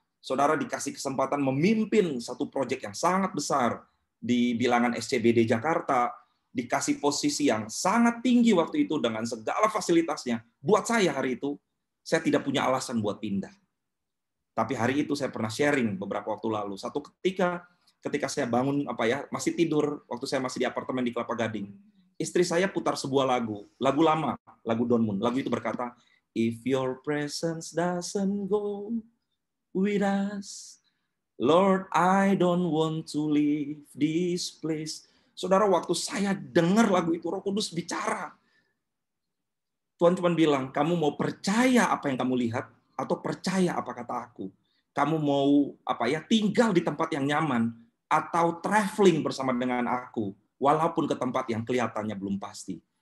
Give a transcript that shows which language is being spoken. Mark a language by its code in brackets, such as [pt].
[id] Saudara dikasih kesempatan memimpin satu proyek yang sangat besar di bilangan SCBD Jakarta, dikasih posisi yang sangat tinggi waktu itu dengan segala fasilitasnya. Buat saya hari itu, saya tidak punya alasan buat pindah. Tapi hari itu saya pernah sharing beberapa waktu lalu. Satu ketika saya bangun masih tidur waktu saya masih di apartemen di Kelapa Gading. Istri saya putar sebuah lagu lama, lagu Don Moon. Lagu itu berkata, [en] "If your presence doesn't go with us, Lord, I don't want to leave this place." [id] Saudara, waktu saya dengar lagu itu, Roh Kudus bicara. Tuhan cuma bilang, kamu mau percaya apa yang kamu lihat, atau percaya apa kata aku? Kamu mau tinggal di tempat yang nyaman, atau traveling bersama dengan aku, walaupun ke tempat yang kelihatannya belum pasti.